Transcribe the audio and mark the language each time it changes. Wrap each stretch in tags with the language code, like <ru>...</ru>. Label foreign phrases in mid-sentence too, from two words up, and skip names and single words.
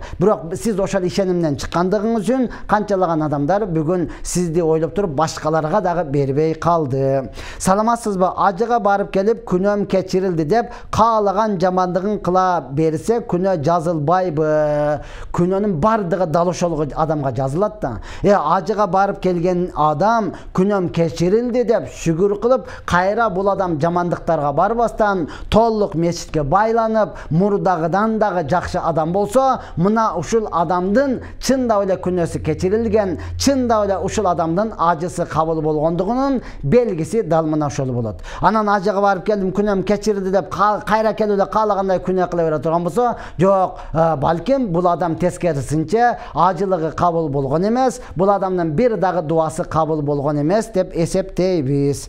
<ky>Бирок сиз ошол ишенимден чыккандыгыңыз үчүн канчалаган адамдар бүгүн сизди ойлоп туруп башкаларга дагы бербей калды. Саламатсызбы? Ажыга барып келип күнөөм кечирилди деп каалаган жамандыгын кыла берсе, күнөө жазылбайбы? Күнөөнүн бардыгы дал ошол адамга жазылат да. Ажыга барып келген адам күнөөм кечирилди деп шүкүр кылып, кайра бул адам жамандыктарга барбастан, толук мечитке байланып, мурдагыдан дагы жакшы адам болсо, мына ушул адамдын чындап эле күнөөсү кечирилген, чындап эле ушул адамдын ажысы кабыл болгондугунун белгиси дал мына ошол болот. Анан ажыга барып келдим, күнөөм кечирди деп кайра келип эле каалагандай күнөө кыла бере турган болсо, жок, балким бул адам тескерисинче ажылыгы кабыл болгон эмес, бул адамдын бир дагы дуасы кабыл болгон эмес деп эсептейбиз.</ky>